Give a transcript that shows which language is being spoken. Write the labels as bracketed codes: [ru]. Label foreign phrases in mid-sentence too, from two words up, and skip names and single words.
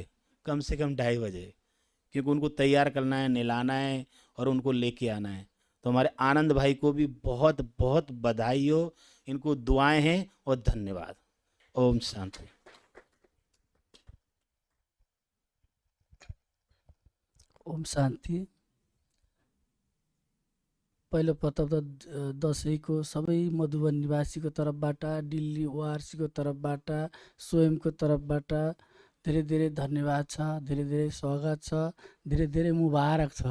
[hi] कम से कम 2:30 बजे, क्योंकि उनको तैयार करना है, नहलाना है और उनको लेके आना है। तो हमारे आनंद भाई को भी बहुत बहुत बधाई हो, इनको दुआएं हैं और धन्यवाद। ओम शांति। ओम शान्ति। [ne] पहिलो प्रथम त दसैँको सबै मधुवन निवासीको तर्फबाट, दिल्ली ओआरसीको तर्फबाट, स्वयंको तर्फबाट धेरै धेरै धन्यवाद छ, धेरै धेरै स्वागत छ, धेरै धेरै मुबारक छ।